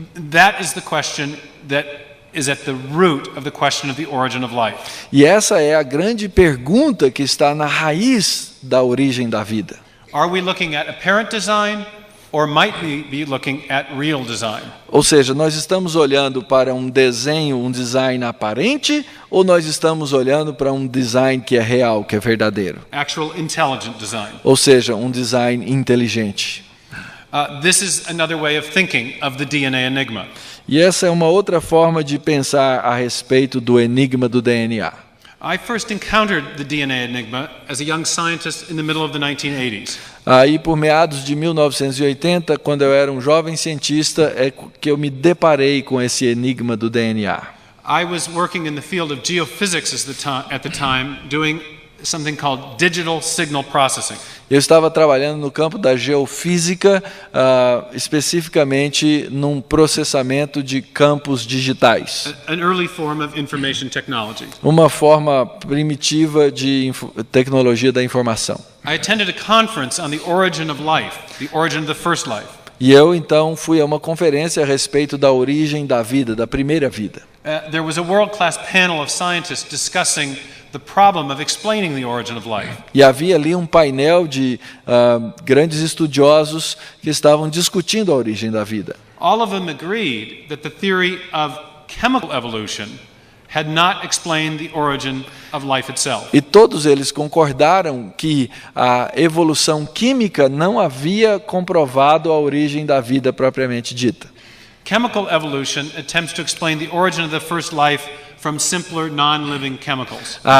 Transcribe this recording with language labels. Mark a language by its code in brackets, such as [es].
[en] That is the question that is at the root of the question of the origin of life. [pt] E essa é a grande pergunta que está na raiz da origem da vida. [en] Are we looking at apparent design or might we be looking at real design? [pt] Ou seja, nós estamos olhando para um desenho, um design aparente, ou nós estamos olhando para um design que é real, que é verdadeiro? [en] Actual intelligent design. [pt] Ou seja, um design inteligente. [en] This is another way of thinking of the DNA enigma. [pt] E essa é uma outra forma de pensar a respeito do enigma do DNA. [en] I first encountered the DNA enigma as a young scientist in the middle of the 1980s. [pt] Aí, por meados de 1980, quando eu era um jovem cientista, é que eu me deparei com esse enigma do DNA. [en] I was working in the field of geophysics at the time, doing something called digital signal processing. [pt] Eu estava trabalhando no campo da geofísica, especificamente num processamento de campos digitais. [en] An early form of information technology. [pt] Uma forma primitiva de tecnologia da informação. [en] I attended a conference on the origin of life, the origin of the first life. [pt] E eu então fui a uma conferência a respeito da origem da vida, da primeira vida. [en] There was a world-class panel of scientists discussing the problem of explaining the origin of life. [pt] E havia ali um painel de grandes estudiosos que estavam discutindo a origem da vida. [en] All of them agreed that the theory of chemical evolution had not explained the origin of life itself. [pt] E todos eles concordaram que a evolução química não havia comprovado a origem da vida propriamente dita. [en] Chemical evolution attempts to explain the origin of the first life from simpler non-living chemicals.